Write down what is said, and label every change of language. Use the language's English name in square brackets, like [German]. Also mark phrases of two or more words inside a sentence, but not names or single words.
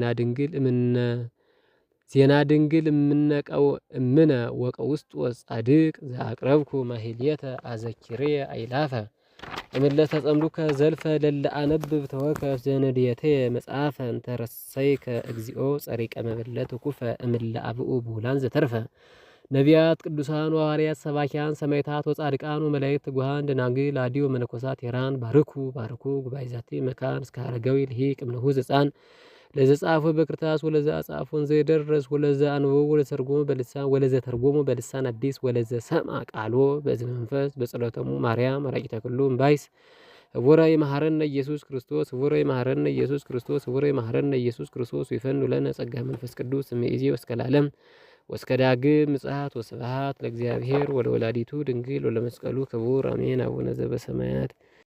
[Geez] ዜና ድንግል እምነቀው እምነ ወቀውስጥ ወጻድቅ ዘአቅረብኩ ማህሌተ አዘኪሬ አይላፈ እምለተ ጸምዱከ ዘልፈ ለለ አነብብ ተወከፍ ዘነድየቴ መጽሐፈ እንተረሰይከ እግዚኦ ጸሪቀ መበለት ኩፈ እምለ አብኡ ብሁላን ዘተርፈ ነቢያት፣ ቅዱሳን፣ ሐዋርያት፣ ሰባኪያን፣ ሰማዕታት ወጻድቃን ወመላእክት፣ ትጉሃን፣ ደናግል፣ አዲዮ መነኮሳት ሄራን ባርኩ ጉባኤ ዛቲ መካን እስከ አረጋዊ ልሂቅ እምነሁ ሕፃን ለዘጻፈ በክርታስ ወለዘ አጻፎን ዘይደረስ ወለዘ አንበቦ ወለዘ ተርጎሞ በልሳን አዲስ ወለዘ ሰምዐ ቃሎ በዝነ መንፈስ በጸሎተሙ ማርያም አራቂተ ኩሉ እምባይስ ህቡረ ይመሐረነ ኢየሱስ ክርስቶስ ህቡረ ይመሐረነ ኢየሱስ ክርስቶስ ህቡረ ይመሐረነ ኢየሱስ ክርስቶስ ይፈኑ ለነ ጸጋ መንፈስ ቅዱስ እምይእዜ ወእስከ ለዓለም ወእስከ ዳግም ምጽአት ወስብሐት ለእግዚአብሔር ወለወላዲቱ ድንግል ወለመስቀሉ ክቡር አሜን። አቡነ ዘበሰማያት